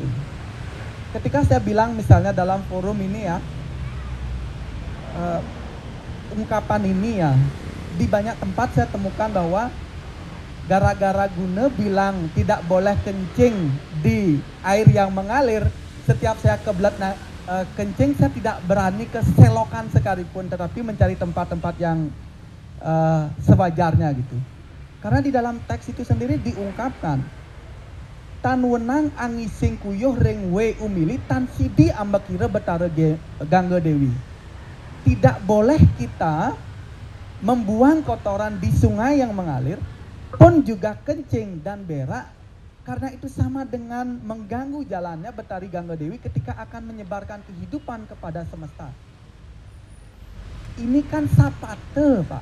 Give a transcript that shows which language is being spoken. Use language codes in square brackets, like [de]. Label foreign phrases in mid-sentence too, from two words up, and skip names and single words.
[id] Ketika saya bilang misalnya dalam forum ini ya, ungkapan ini ya, di banyak tempat saya temukan bahwa gara-gara Gune bilang tidak boleh kencing di air yang mengalir, setiap saya kebelet kencing saya tidak berani ke selokan sekalipun, tetapi mencari tempat-tempat yang sewajarnya gitu. Karena di dalam teks itu sendiri diungkapkan [kaw] tan wenang angising kuyuh ring we umili tan sidi ambakira betara gangga dewi. [id] Tidak boleh kita membuang kotoran di sungai yang mengalir, pun juga kencing dan berak, karena itu sama dengan mengganggu jalannya Betari Gangga Dewi ketika akan menyebarkan kehidupan kepada semesta. Ini kan sapate, Pak.